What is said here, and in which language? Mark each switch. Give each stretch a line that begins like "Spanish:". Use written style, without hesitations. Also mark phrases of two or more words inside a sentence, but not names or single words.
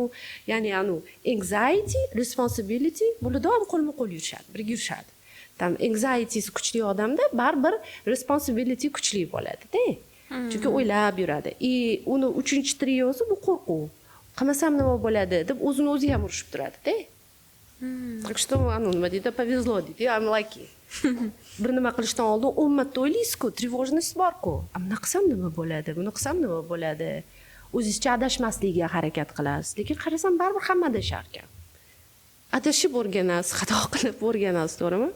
Uzbek: Ya'ni
English: anxiety, responsibility
Uzbek: bular doim qo'lma-qo'l yurishadi, birga yurishadi. Tam anxiety'si kuchli odamda baribir responsibility kuchli bo'ladi-da. Chunki o'ylab yuradi. Uni 3-triosi bu qo'rquv. Qilmasam nima bo'ladi deb o'zini o'zi ham urishib turadi-da.
Russian: Так что
Uzbek: nima deydi, повезло deydi,
English: I'm lucky.
Uzbek: Bir nima qilishdan oldin 10 marta o'ylaysiz-ku, тревожность bor-ku. Buni qilsam nima bo'ladi? Buni qilsam nima bo'ladi? O'zingizcha adashmaslikka harakat qilasiz. Lekin qarasam baribir hamma adashar ekan. Adashib o'rganasiz, xato qilib o'rganasiz, to'g'rimi?